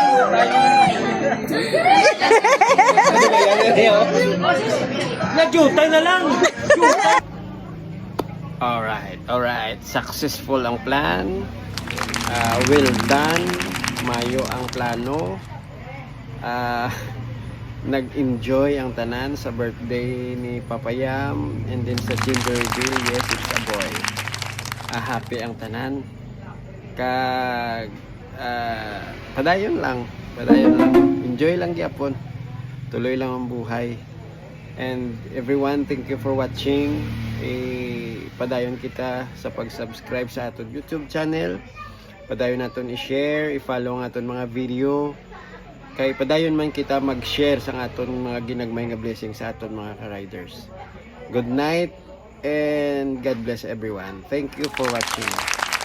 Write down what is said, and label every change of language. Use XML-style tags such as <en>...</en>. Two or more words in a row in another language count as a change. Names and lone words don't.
<hil>Nagyutay na lang! Alright. Successful ang plan.</hil> <en>Well done.</en> <hil>Mayo ang plano. nag-enjoy ang tanan sa birthday ni Papayam,</hil> <en>and then sa gender reveal, yes, it's a boy.</en> <hil>Happy ang tanan. Kag padayon lang. Enjoy lang gyapon. Tuloy lang ang buhay.</hil> <en>And everyone, thank you for watching.</en> <hil>Padayon kita sa pag-subscribe sa aton YouTube channel. Padayon naton i-share, i-follow ang aton mga video. Kay padayon man kita mag-share sa aton mga ginagmay nga blessing sa aton mga ka-riders.</hil> <en>Good night and God bless everyone. Thank you for watching.</en>